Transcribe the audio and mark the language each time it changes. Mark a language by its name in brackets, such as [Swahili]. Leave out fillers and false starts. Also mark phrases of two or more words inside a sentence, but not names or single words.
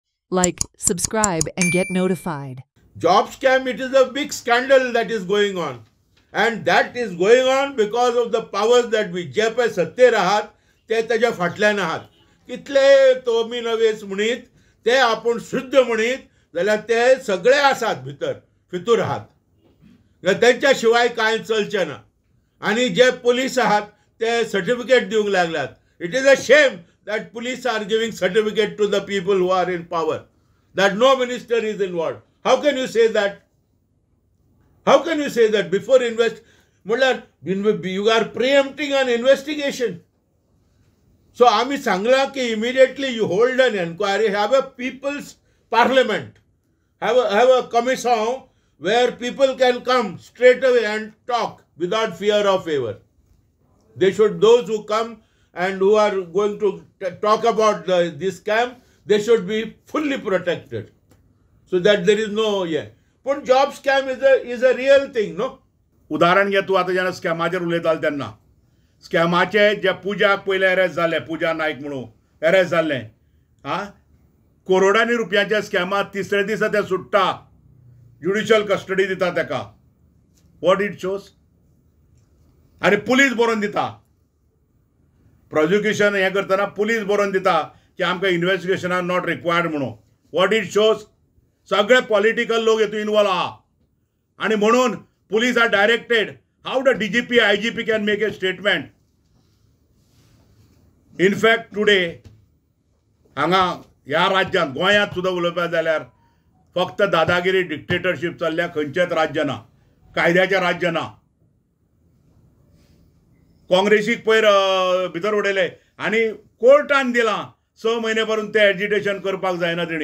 [English] Like, subscribe, and get notified. Job scam, it is a big scandal that is going on. And that is going on because of the powers that be. [Konkani] जे पळय सत्तेर आहात ते त्याच्या फाटल्यान आहात. कितले तोमी नवेस म्हणीत ते आपण शुद्ध म्हणीत जाल्यार ते सगळे आसात भितर फितूर आहात. त्यांच्या शिवाय कांय चलचें ना. आणि जे पुलीस आहात ते सर्टिफिकेट दिवंक लागल्यात. [English] it is a shame that police are giving certificate to the people who are in power, that no minister is involved. How can you say that? How can you say that before you are preempting an investigation? So [Konkani] आम्ही सांगला की [English] immediately you hold an inquiry, have a people's parliament, have a commission where people can come straight away and talk without fear of favor. They should, those who come and who are going to talk about this scam, they should be fully protected, so that there is no But job scam is a real thing, no? [Konkani] उदाहरण घे तू आता जेन्ना स्कॅमाचेर उलयताले तेन्ना स्कॅमाचे जे पुजाक पयले अरेस्ट जाले, पूजा नायक म्हणून अरेस्ट जाल्ले, करोडांनी रुपयांच्या स्कॅमात तिसरे दिसा ते सुट्टा, [English] judicial custody [Konkani] दिता ताका. [English] what it shows? [Konkani] आनी पुलीस बरोवन दिता. प्रोसिक्युशन हें करतना पुलीस बरोवन दिता की आमकां [English] investigation are not required [Konkani] म्हणून. [English] what it shows? [Konkani] सगळे पॉलिटिकल लोक हेतून इन्वॉल्व आहा. आणि म्हणून [English] police are directed. how the DGP IGP can make a statement. in fact today [Konkani] हांगा ह्या राज्यांत गोंयांत सुद्दां उलोवपाक जाल्यार फक्त दादागिरी डिक्टेटरशीप चल्ल्या खंयचेच राज्य ना, कायद्याचें राज्य ना. काँग्रेसीक पयर भितर उडयले आनी कोर्टान दिलां 6 म्हयने भरून ते एजिटेशन करपाक जायना तेणी.